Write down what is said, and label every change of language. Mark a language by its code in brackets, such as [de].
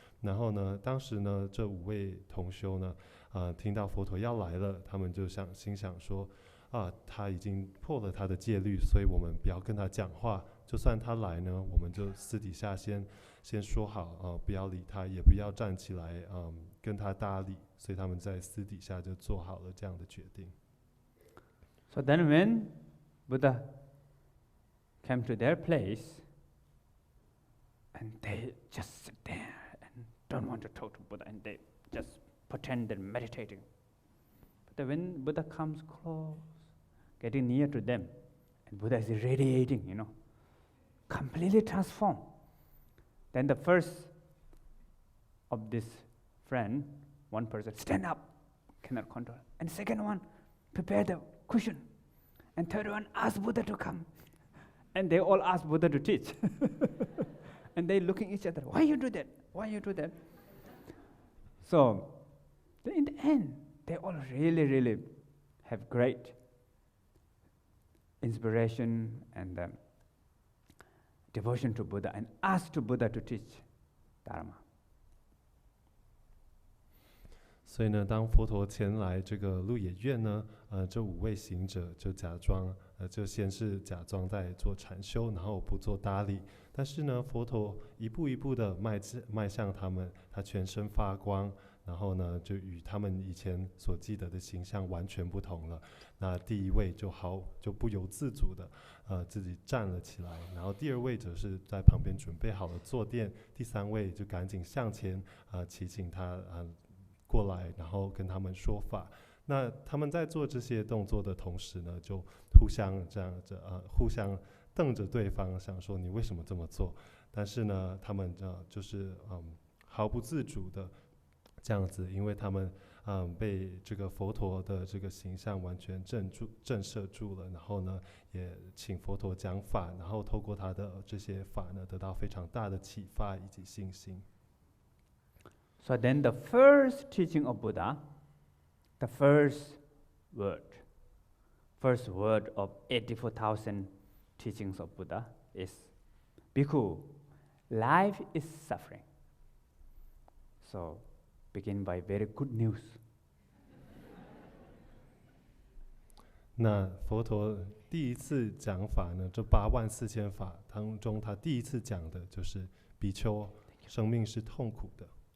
[zh] 然后呢，当时呢，这5位同修呢，听到佛陀要来了，他们就心想说。他已经破了他的戒律，所以我们不要跟他讲话。就算他来呢，我们就私底下先说好，不要理他，也不要站起来，跟他搭理。所以他们在私底下就做好了这样的决定。 [en] So then when Buddha came to their place, and they just sit there and don't want to talk to Buddha, and they just pretend they're meditating. But when Buddha comes close, getting near to them, and And Buddha is radiating, completely transformed. Then the first of this friend, one person, stand up, cannot control. And second one, prepare the cushion. And third one, ask Buddha to come. And they all ask Buddha to teach. And they looking each other, why you do that? Why you do that? So, in the end, they all really, really have great inspiration and devotion to Buddha and ask to Buddha to teach Dharma. [zh] 所以呢，当佛陀前来这个鹿野苑呢，这5位行者就假装，就先是假装在做禅修，然后不做搭理。但是呢，佛陀一步一步的迈向他们，他全身发光，然后呢，就与他们以前所记得的形象完全不同了。那第一位就不由自主的自己站了起来，然后第二位则是在旁边准备好了坐垫，第三位就赶紧向前祈请他过来，然后跟他们说法。那他们在做这些动作的同时呢，就互相这样子互相瞪着对方，想说你为什么这么做？但是呢，他们就是毫不自主的这样子，因为他们被这个佛陀的这个形象完全震慑住了，然后呢，也请佛陀讲法，然后透过他的这些法呢，得到非常大的启发以及信心。 [en] So then the first teaching of Buddha, the first word of 84,000 teachings of Buddha is, Bhikkhu, life is suffering. So begin by very good news. [zh] 那佛陀第一次讲法呢，这84000法当中，他第一次讲的就是比丘，生命是痛苦的。